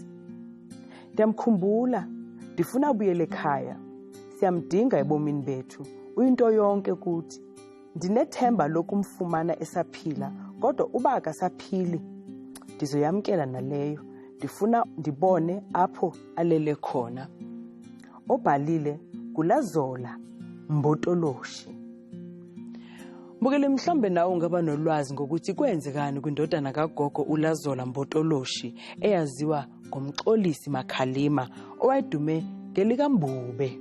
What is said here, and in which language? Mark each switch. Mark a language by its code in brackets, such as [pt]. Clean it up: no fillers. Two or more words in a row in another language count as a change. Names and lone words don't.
[xh] Ndiyamkhumbula, ndifuna abuyele ekhaya. Siyamdinga ebomini bethu, uyinto yonke kuthi. Ndinethemba lokumfumana esaphila, kodwa uba akasaphili ndizoyamkela naleyo. Ndifuna ndibone apho alele khona. Obhalile Kulazola Mbotoloshi. Mbukele mhlawumbe nawe ungaba nolwazi ngokuthi kwenzekani kwindodana kagogo uLazola Mbotoloshi eyaziwa ngomXolisi Makhalima owayedume ngelika Mbube.